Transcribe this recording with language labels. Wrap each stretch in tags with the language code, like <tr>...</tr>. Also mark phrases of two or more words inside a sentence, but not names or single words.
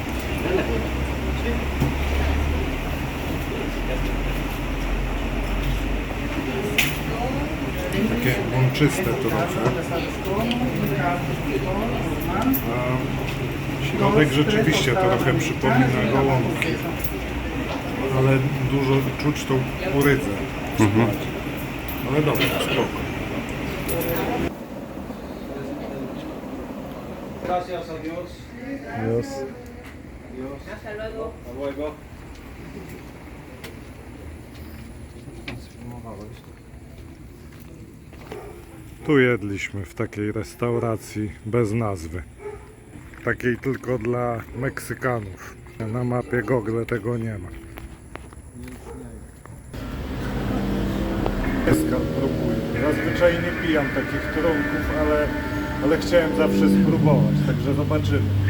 <pl>Takie mączyste trochę. A środek rzeczywiście trochę przypomina gołąbki, ale dużo czuć tą kurydzę w składzie. Ale dobra, spoko.</pl> <es>Gracias a Dios.</es> <pl>Jest.</pl> <es>Hasta luego. Hasta luego.</es> <pl>Tu jedliśmy w takiej restauracji bez nazwy. Takiej tylko dla Meksykanów. Na mapie Google tego nie ma. Próbuję. Zazwyczaj nie pijam takich trunków, ale chciałem zawsze spróbować, także zobaczymy.</pl>